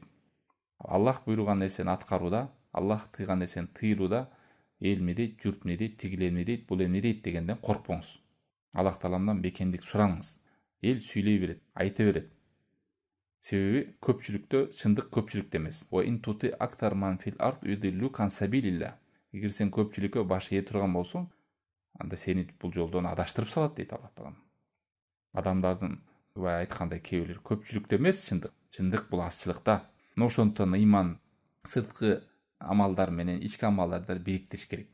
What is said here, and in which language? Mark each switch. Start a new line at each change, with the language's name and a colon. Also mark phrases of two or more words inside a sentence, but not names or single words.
Kyrgyz: Аллах буйруган нерсени аткарууда, Аллах тыйган нерсени тыйрууда эл эмне дейт, журт эмне дейт, тигилер эмне дейт, бул эмне дейт дегенден коркпоңуз. Аллах тааламдан бекемдик сураңыз. Эл сүйлөй берет, айта берет. Себеби көпчүлүктө чындык көпчүлүктө эмес.
Arabic: وإن تطع أكثر من في الأرض يضلوك عن سبيل الله.
Kyrgyz: Эгер сен көпчүлүккө баш ээ турган болсоң, анда сени бул жолдон адаштырып салат дейт Аллах таалам. Адамдардын бай айткандай кээ бирлер көпчүлүктө эмес чындык. Чындык бул азчылыкта. Ошондуктан иман сырткы амалдар менен ички амалдарды бириктириш керек.